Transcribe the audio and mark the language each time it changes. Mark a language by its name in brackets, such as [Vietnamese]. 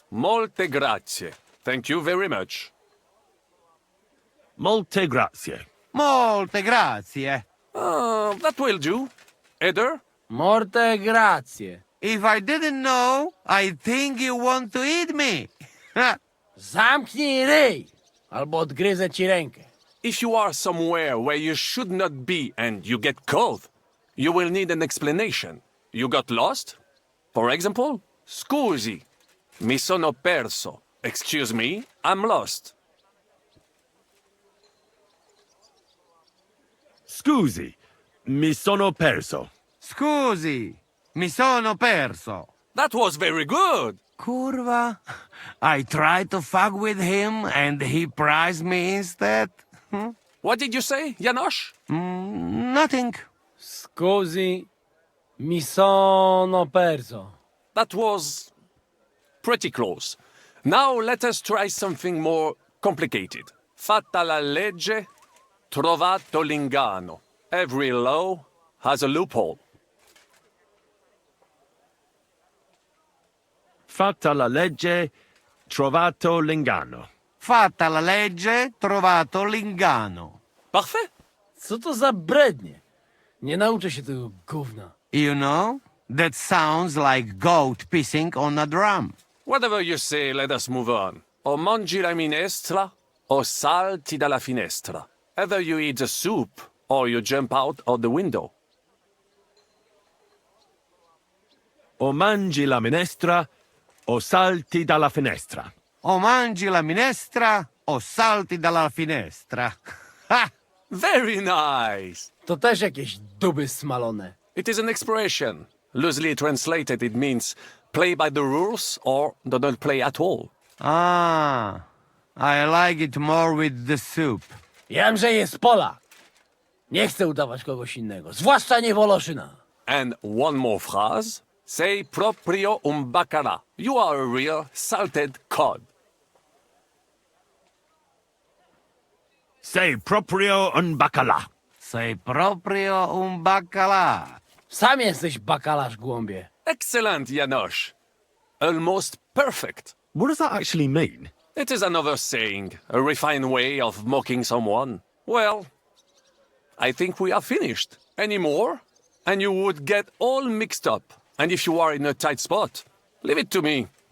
[Italian] Molte grazie. [English] Thank you very much. [Italian] Molte grazie. Molte grazie. [English] That will do. Eder? [Italian] Morte grazie. [English] If I didn't know, I think you want to eat me. [Polish] Zamknij ryj, albo odgryzę ci rękę. [English] If you are somewhere where you should not be and you get cold, you will need an explanation. You got lost? For example, [Italian] scusi, mi sono perso. [English] Excuse me, I'm lost. [Italian] Scusi, mi sono perso. Scusi, mi sono perso. [English] That was very good. [Italian] Curva. [English] I tried to fuck with him and he prized me instead. What did you say, Janosch? Nothing. [Italian] Scusi, mi sono perso. [English] That was pretty close. Now let us try something more complicated. [Italian] Fatta la legge, trovato l'inganno. [English] Every law has a loophole. [Italian] Fatta la legge, trovato l'inganno. Fatta la legge, trovato l'inganno. [French] Parfait. [Polish] Co to za brednie? Nie nauczę się tego gówna. [English] You know, that sounds like goat pissing on a drum. Whatever you say, let us move on. [Italian] O mangi la minestra, o salti dalla finestra. [English] Either you eat the soup, or you jump out of the window. [Italian] O mangi la minestra, o salti dalla finestra. O mangi la minestra, o salti dalla finestra. Ha! [English] Very nice. [Polish] To też jakieś duby smalone. [English] It is an expression. Loosely translated, it means play by the rules or do not play at all. Ah, I like it more with the soup. [Polish] Jam, że jest Polak. Nie chcę udawać kogoś innego, zwłaszcza nie Woloszyna. [English] And one more phrase. [Italian] Sei proprio un bacala. [English] You are a real salted cod. [Italian] Sei proprio un bacala. Sei proprio un bacala. [Polish] Sam jesteś bakalarz, głąbie. [English] Excellent, Janosch. Almost perfect. What does that actually mean? It is another saying, a refined way of mocking someone. Well, I think we are finished. Any more? And you would get all mixed up. And if you are in a tight spot, leave it to me.